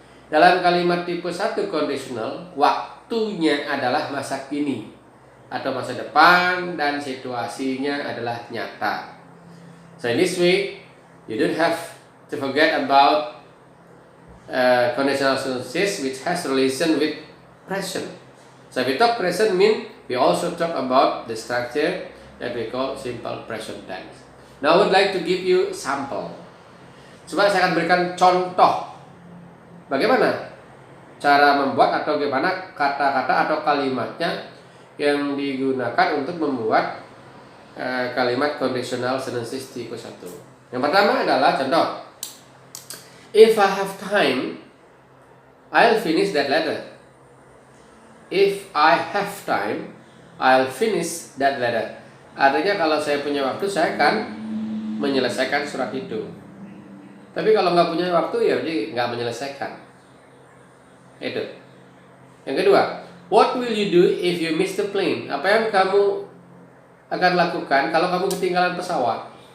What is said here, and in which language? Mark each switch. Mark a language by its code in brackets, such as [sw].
[id] Dalam kalimat tipe 1 conditional, waktunya adalah masa kini atau masa depan dan situasinya adalah nyata. [en] So in this way, you don't have to forget about conditional sentences which has relation with present. So if we talk present mean we also talk about the structure that we call simple present tense. Now I would like to give you sample. [id] Coba saya akan berikan contoh bagaimana cara membuat atau bagaimana kata-kata atau kalimatnya yang digunakan untuk membuat kalimat conditional sentences tipe 1. Yang pertama adalah contoh. [en] If I have time, I'll finish that letter. If I have time, I'll finish that letter. [id] Artinya kalau saya punya waktu, saya akan menyelesaikan surat itu. Tapi kalau nggak punya waktu, ya jadi nggak menyelesaikan. Itu. Yang kedua, [en] what will you do if you miss the plane? [id] Apa yang kamu akan lakukan kalau kamu ketinggalan pesawat?